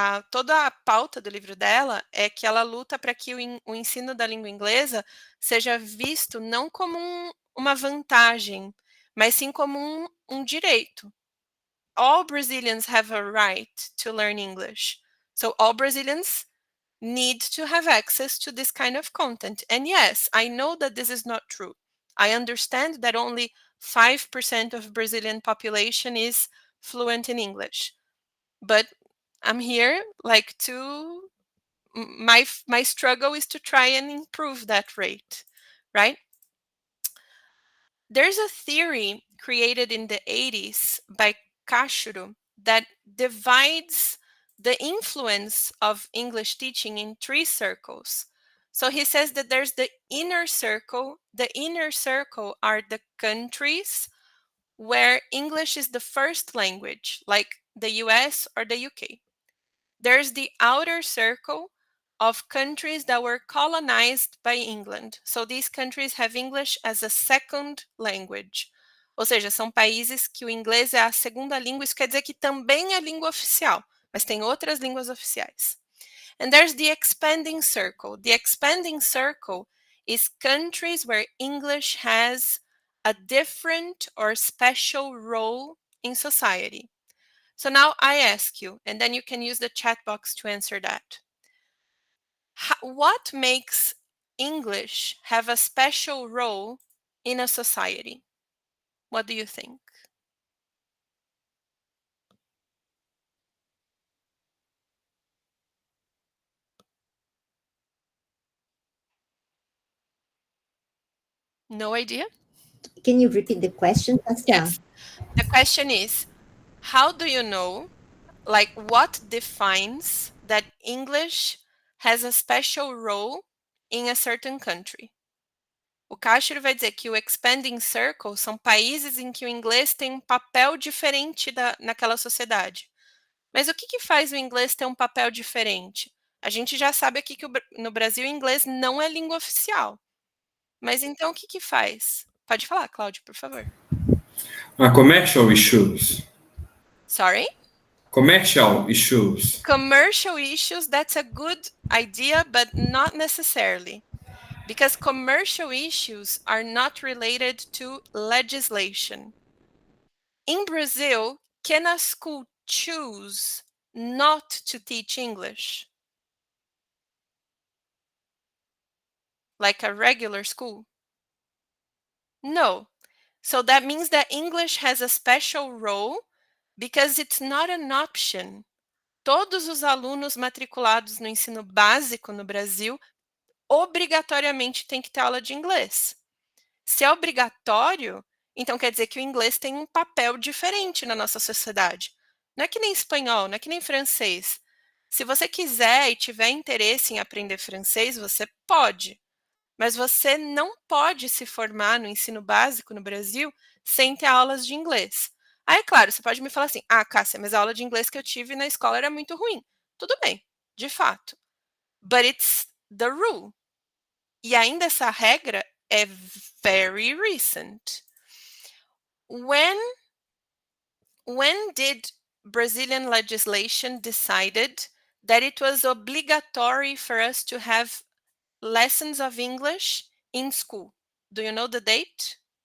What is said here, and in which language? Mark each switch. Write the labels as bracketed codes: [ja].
[pt] Toda a pauta do livro dela é que ela luta para que o ensino da língua inglesa seja visto não como uma vantagem, mas sim como um direito. [en] all Brazilians have a right to learn English. So all Brazilians need to have access to this kind of content. And yes, I know that this is not true. I understand that only 5% of Brazilian population is fluent in English. But I'm here like to my struggle is to try and improve that rate, right? There's a theory created in the 80s by Cashuro that divides the influence of English teaching in 3 circles. So he says that there's the inner circle. The inner circle are the countries where English is the first language, like the US or the UK. There's the outer circle of countries that were colonized by England. So these countries have English as a second language. [pt] Ou seja, são países que o inglês é a segunda língua, isso quer dizer que também é língua oficial, mas tem outras línguas oficiais. [en] And there's the expanding circle. The expanding circle is countries where English has a different or special role in society. So now I ask you, and then you can use the chat box to answer that. What makes English have a special role in a society? What do you think? No idea? Can you repeat the question, Tassia? Yes. The question is, how do you know, like what defines that English has a special role in a certain country? [pt] O Cashiro vai dizer que o expanding circle são países em que o inglês tem um papel diferente naquela sociedade. Mas o que faz o inglês ter um papel diferente? A gente já sabe aqui que no Brasil o inglês não é língua oficial. Mas então o que faz? Pode falar, Cláudio, por favor. Commercial issues. Sorry? Commercial issues. Commercial issues, that's a good idea, but not necessarily. Because commercial issues are not related to legislation. In Brazil, can a school choose not to teach English? Like a regular school? No. So that means that English has a special role because it's not an option. Todos os alunos matriculados no ensino básico no Brasil obrigatoriamente têm que ter aula de inglês. Se é obrigatório, então quer dizer que o inglês tem um papel diferente na nossa sociedade. Não é que nem espanhol, não é que nem francês. Se você quiser e tiver interesse em aprender francês, você pode. Mas você não pode se formar no ensino básico no Brasil sem ter aulas de inglês. Aí, é claro, você pode me falar assim, Cássia, mas a aula de inglês que eu tive na escola era muito ruim. Tudo bem, de fato. [en] But it's the rule. [pt] E ainda essa regra é [en] very recent. When did Brazilian legislation decided that it was obligatory for us to have lessons of English in school? Do you know the date?